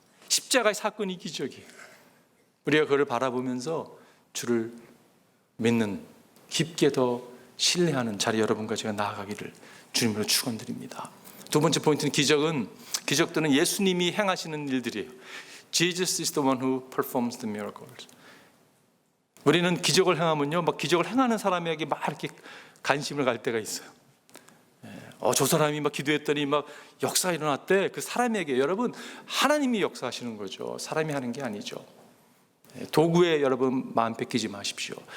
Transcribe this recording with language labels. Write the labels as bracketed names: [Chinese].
[Korean] 십자가의 사건이 기적이에요. 우리가 그를 바라보면서 주를 믿는, 깊게 더 신뢰하는 자리 여러분과 제가 나아가기를 주님으로 축원드립니다. 두 번째 포인트는 기적들은 예수님이 행하시는 일들이에요. [English] Jesus is the one who performs the miracles. [Korean] 우리는 기적을 행하면요, 막 기적을 행하는 사람에게 막 이렇게 관심을 갈 때가 있어요. 저 사람이 막 기도했더니 막 역사가 일어났대. 그 사람에게, 여러분 하나님이 역사하시는 거죠. 사람이 하는 게 아니죠. 도구에 여러분 마음 뺏기지 마십시오.